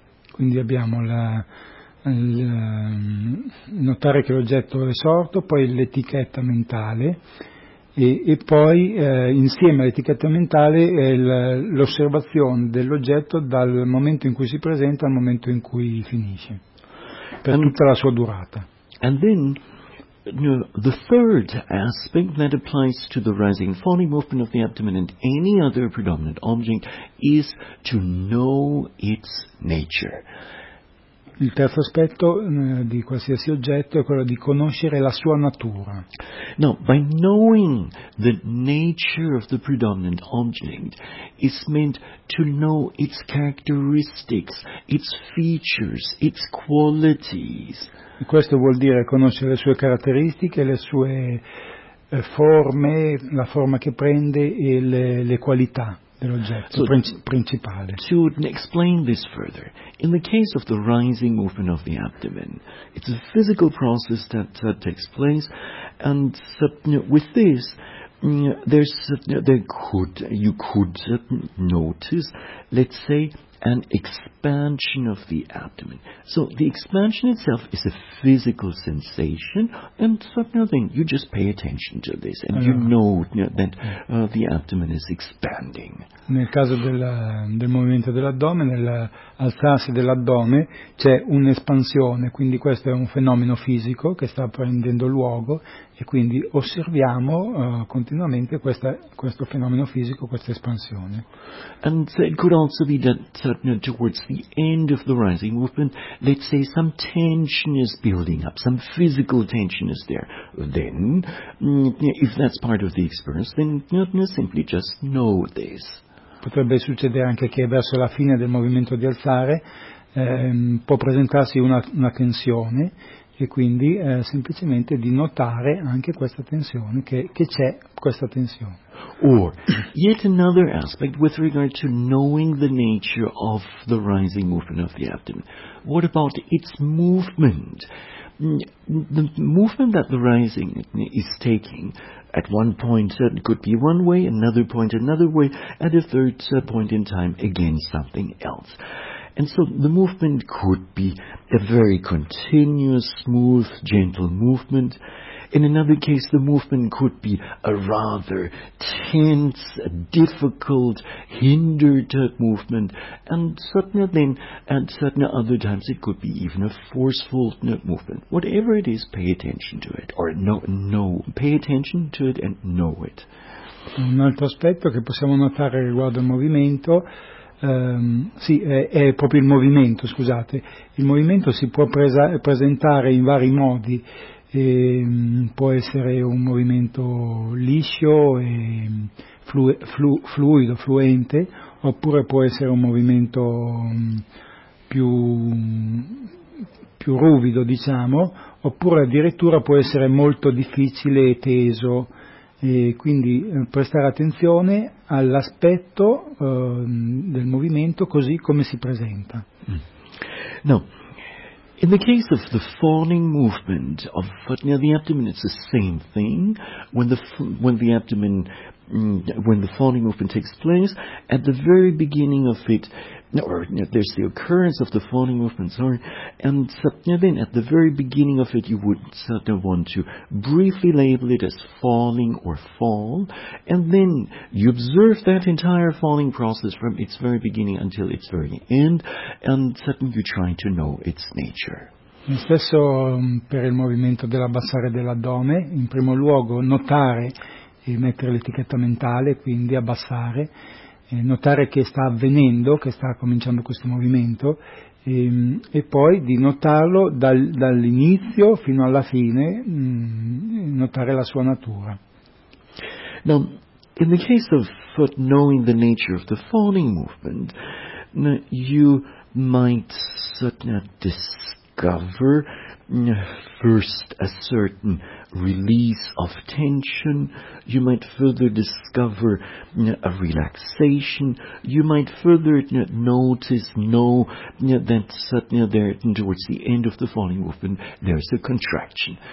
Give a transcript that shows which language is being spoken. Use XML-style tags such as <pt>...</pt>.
<it>Quindi abbiamo notare che l'oggetto è sorto, poi l'etichetta mentale, e poi insieme all'etichetta mentale l'osservazione dell'oggetto dal momento in cui si presenta al momento in cui finisce, per tutta la sua durata.</it> <en>And then the third aspect that applies to the rising and falling movement of the abdomen and any other predominant object is to know its nature.</en> <it>Il terzo aspetto di qualsiasi oggetto è quello di conoscere la sua natura.</it> <en>Now, by knowing the nature of the predominant object, it's meant to know its characteristics, its features, its qualities.</en> <it>Questo vuol dire conoscere le sue caratteristiche, le sue forme, la forma che prende e le qualità. Principale.</it> <en>To explain this further, in the case of the rising movement of the abdomen, it's a physical process that takes place, and with this, you could notice, let's say, an expansion of the abdomen. So the expansion itself is a physical sensation, and something you just pay attention to this, and you know that the abdomen is expanding.</en> <it>Nel caso del movimento dell'addome, nell'alzarsi dell'addome, c'è un'espansione, quindi questo è un fenomeno fisico che sta prendendo luogo, e quindi osserviamo continuamente questo fenomeno fisico, questa espansione.</it> <en>And it could also be that towards the end of the rising movement, let's say some tension is building up, some physical tension is there. Then, if that's part of the experience, then simply just know this.</en> <it>Potrebbe succedere anche che verso la fine del movimento di alzare può presentarsi una tensione, e quindi semplicemente di notare anche questa tensione, che c'è questa tensione.</it> <en>Or, yet another aspect with regard to knowing the nature of the rising movement of the abdomen. What about its movement? The movement that the rising is taking at one point could be one way, another point another way, at a third point in time again something else. And so the movement could be a very continuous, smooth, gentle movement. In another case, the movement could be a rather tense, difficult, hindered movement. And certainly then, at certain other times, it could be even a forceful movement. Whatever it is, pay attention to it. Or pay attention to it and know it.</en> <it>Un altro aspetto che possiamo notare riguardo al movimento, è proprio il movimento, scusate. Il movimento si può presentare in vari modi. E può essere un movimento liscio e fluido, fluente, oppure può essere un movimento più ruvido, diciamo, oppure addirittura può essere molto difficile e teso, e quindi prestare attenzione all'aspetto del movimento così come si presenta. No.</it> <en>In the case of the falling movement of the foot, now the abdomen it's the same thing. When the falling movement takes place, at the very beginning of it, or there's the occurrence of the falling movement, sorry, and then at the very beginning of it, you would certainly want to briefly label it as falling or fall, and then you observe that entire falling process from its very beginning until its very end, and certainly you try to know its nature.</en> <it>Lo stesso per il movimento dell'abbassare dell'addome, in primo luogo notare e mettere l'etichetta mentale, quindi abbassare, notare che sta avvenendo, che sta cominciando questo movimento, e poi di notarlo dall'inizio fino alla fine, notare la sua natura.</it> <en>Now, in the case of foot knowing the nature of the falling movement, you might discover first a certain release of tension, you might further discover a relaxation, you might further towards the end of the falling movement there's a contraction.</en>